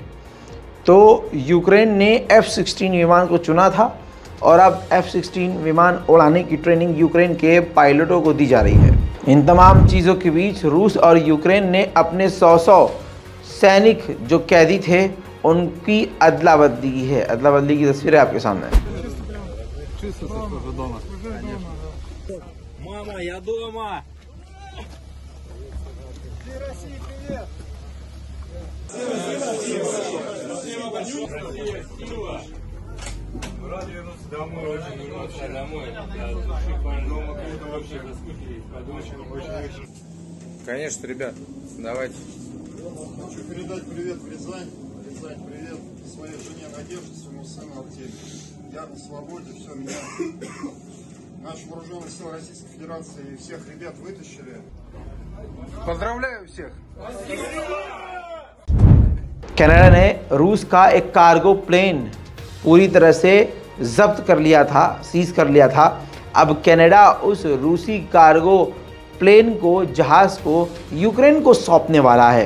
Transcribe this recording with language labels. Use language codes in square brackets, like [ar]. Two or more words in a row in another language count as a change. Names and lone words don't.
[hi] तो यूक्रेन ने F-16 विमान को चुना था और अब F-16 विमान उड़ाने की ट्रेनिंग यूक्रेन के पायलटों को दी जा रही है। इन तमाम चीज़ों के बीच रूस और यूक्रेन ने अपने 100 सैनिक जो कैदी थे उनकी अदला बदली की है। अदला बदली की तस्वीरें आपके सामने है। [ru] Мама, я дома. Рад вернуться домой, очень вернуться домой. Дома круто вообще соскучились, по дочери очень. Конечно, ребят, давайте. Хочу передать привет в Рязань. Рязань, привет своей жене Надежде, своему сыну Артемию. Я на свободе, все, меня наши вооруженные силы Российской Федерации и всех ребят вытащили. Поздравляю всех! [hi] कनाडा ने रूस का एक कार्गो प्लेन पूरी तरह से जब्त कर लिया था, सीज कर लिया था। अब कनाडा उस रूसी कार्गो प्लेन को, जहाज को यूक्रेन को सौंपने वाला है।